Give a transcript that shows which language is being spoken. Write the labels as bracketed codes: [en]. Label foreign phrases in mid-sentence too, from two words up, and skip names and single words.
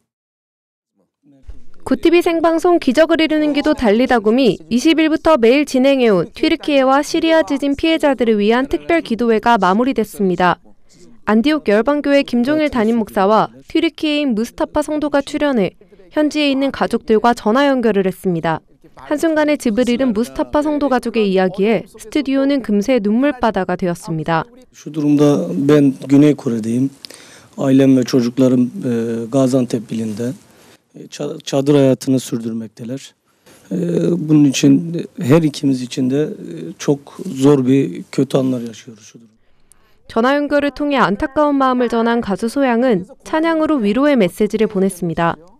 [ko] 구티비 생방송 기적을 이루는 기도 달리다굼이 20일부터 매일 진행해온 튀르키예와 시리아 지진 피해자들을 위한 특별 기도회가 마무리됐습니다. 안디옥 열방교회 김종일 담임 목사와 튀르키예인 무스타파 성도가 출연해 현지에 있는 가족들과 전화 연결을 했습니다. 한순간에 집을 잃은 무스타파 성도 가족의 이야기에 스튜디오는 금세 눈물바다가 되었습니다. [tr] Şu durumda ben Güney Kore'deyim. Ailem ve çocuklarım Gaziantep ilinde çadır hayatını sürdürmekteler. Bunun için her ikimiz için de çok zor bir kötü anlar yaşıyoruz şu durumda. [ko] 전화 연결을 통해 안타까운 마음을 전한 가수 소양은 찬양으로 위로의 메시지를 보냈습니다.